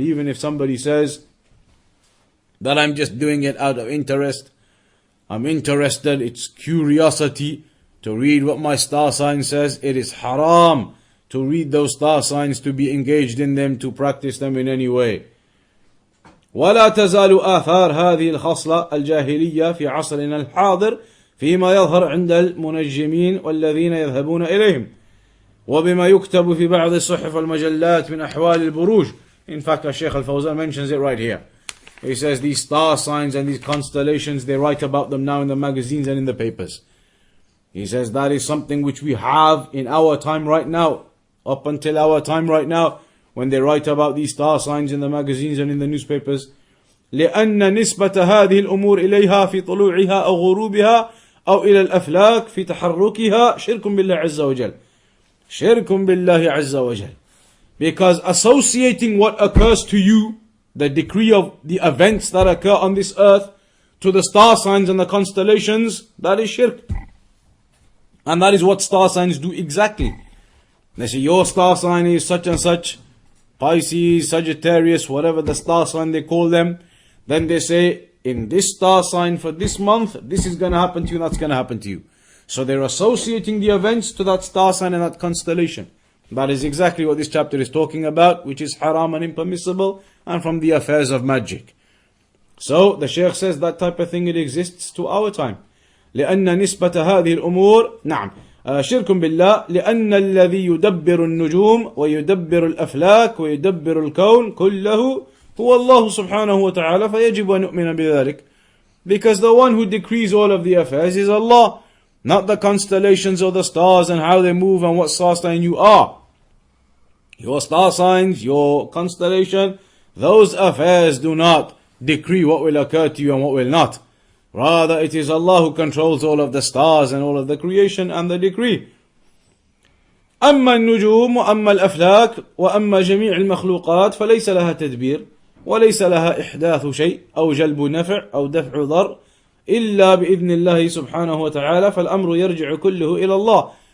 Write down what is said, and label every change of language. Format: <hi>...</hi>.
<en>Even if somebody says that I'm just doing it out of interest, I'm interested, it's curiosity to read what my star sign says, it is haram to read those star signs, to be engaged in them, to practice them in any way.</en> <ar>ولا تزال آثار هذه الخصلة الجاهلية في عصرنا الحاضر فيما يظهر عند المنجمين والذين يذهبون إليهم وبما يكتب في بعض الصحف والمجلات من أحوال البروج.</ar> <en>In fact, Shaykh Al Fawzaan mentions it right here. He says these star signs and these constellations, they write about them now in the magazines and in the papers. He says that is something which we have in our time right now, up until our time right now, when they write about these star signs in the magazines and in the newspapers.</en> <ar>لأن نسبة هذه الأمور إليها في طلوعها أو غروبها أو إلى الأفلاك في تحركها شرك بالله عز وجل. شرك بالله عز وجل.</ar> <en>Because associating what occurs to you, the decree of the events that occur on this earth, to the star signs and the constellations, that is shirk. And that is what star signs do exactly. They say your star sign is such and such, Pisces, Sagittarius, whatever the star sign they call them. Then they say, in this star sign for this month, this is going to happen to you, that's going to happen to you. So they're associating the events to that star sign and that constellation. That is exactly what this chapter is talking about, which is haram and impermissible, and from the affairs of magic. So the Shaykh says that type of thing, it exists to our time.</en> <ar>لأن نسبة هذه الأمور نعم شرك بالله لأن الذي يدبر النجوم ويدبر الأفلاك ويدبر الكون كله هو الله سبحانه وتعالى فيجب أن نؤمن بذلك.</ar> <en>Because the one who decrees all of the affairs is Allah, not the constellations or the stars and how they move and what star sign you are. Your star signs, your constellation, those affairs do not decree what will occur to you and what will not. Rather, it is Allah who controls all of the stars and all of the creation and the decree.</en> <ar>أما النجوم وأما الأفلاك وأما جميع المخلوقات فليس لها تدبير وليس لها إحداث شيء أو جلب نفع أو دفع ضر إلا بإذن الله سبحانه وتعالى فالأمر يرجع كله إلى الله.</ar>